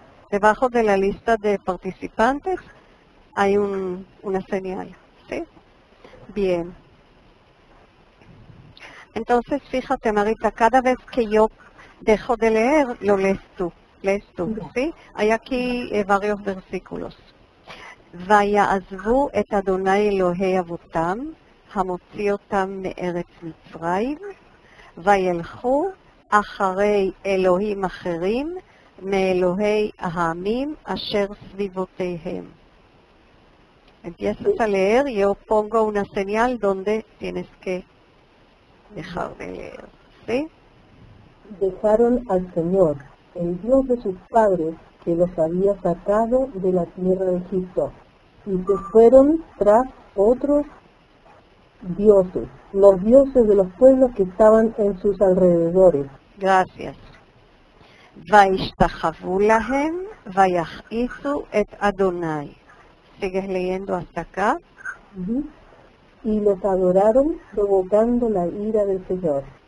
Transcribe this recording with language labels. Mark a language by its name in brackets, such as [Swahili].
[Spanish] Debajo de la lista de participantes hay una señal. ¿Sí? Bien. Entonces, fíjate, Marita, cada vez que yo dejo de leer, lo lees tú. ¿Sí? Hay aquí varios versículos. [Hebrew] ויעזבו את אדוני אלוהי אבותם, המוציא אותם מארץ מצרים, וילכו אחרי אלוהים אחרים, מאלוהי העמים אשר סביבותיהם. [Spanish] Empiezas a leer y yo pongo una señal donde tienes que dejar de leer. ¿Sí? Dejaron al Señor, el Dios de sus padres, que los había sacado de la tierra de Egipto, y se fueron tras otros dioses, los dioses de los pueblos que estaban en sus alrededores. Gracias. [Hebrew] וישתחוו להם ויכעיסו את אדוני. [Spanish] ¿Sigues leyendo hasta acá? Y los adoraron provocando la ira del Señor.